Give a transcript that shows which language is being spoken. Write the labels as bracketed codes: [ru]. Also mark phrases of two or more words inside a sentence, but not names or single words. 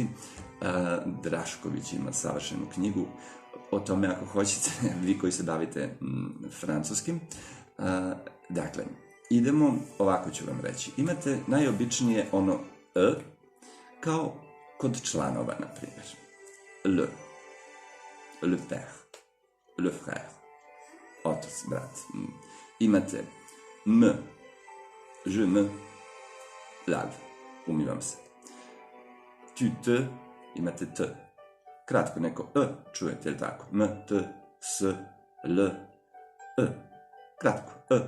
[sr] Drašković ima savršenu knjigu o tome, ako hoćete, vi koji se bavite francuskim. Dakle, idemo, ovako ću vam reći. Imate najobičnije ono E, kao kod članova, na primjer. [fr] Le père, le frère, [sr] otac, brat. Imate M, [fr] je me lave, [sr] umivam se. [fr] Tu te, [sr] imate T. Kratko neko E, čujete li tako? M, T, S, L, E. Kratko, E.